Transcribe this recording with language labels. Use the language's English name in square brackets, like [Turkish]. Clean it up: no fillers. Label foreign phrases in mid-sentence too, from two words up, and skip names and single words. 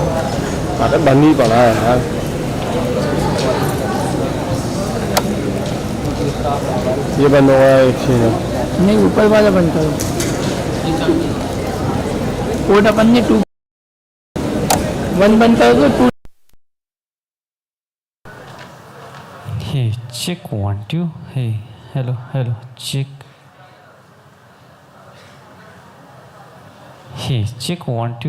[Hindi] अरे बंद ही पड़ा है यार। ये बंद हो गया एक चैनल। नहीं ऊपर वाला बंद करो। कोड अपन ने 2 1 बंद करो तो 2। [English] Hey, check 1 2. Hey, hello, hello, check. Hey, check 1 2.